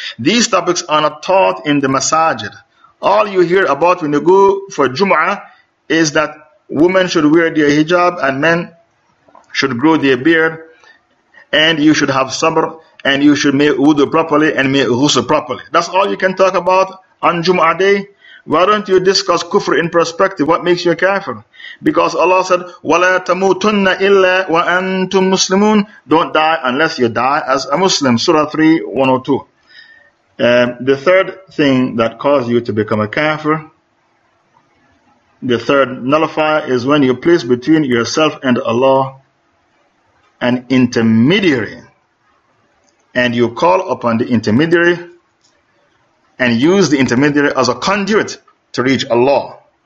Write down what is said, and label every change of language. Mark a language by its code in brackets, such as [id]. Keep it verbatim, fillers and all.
[en] These topics are not taught in the masajid. All you hear about when you go for Jumu'ah is that women should wear their hijab and men should grow their beard, and you should have sabr, and you should make wudu properly and make ghusl properly. That's all you can talk about on Jumu'ah day. Why don't you discuss kufr in perspective? What makes you a kafir? Because Allah said, [ar] وَلَا تَمُوتُنَّ إِلَّا وَأَنْتُمْ مُسْلِمُونَ. [en] Don't die unless you die as a Muslim. Surah three, one oh two. Um, the third thing that caused you to become a kafir, the third nullifier, is when you place between yourself and Allah an intermediary, and you call upon the intermediary and use the intermediary as a conduit to reach Allah.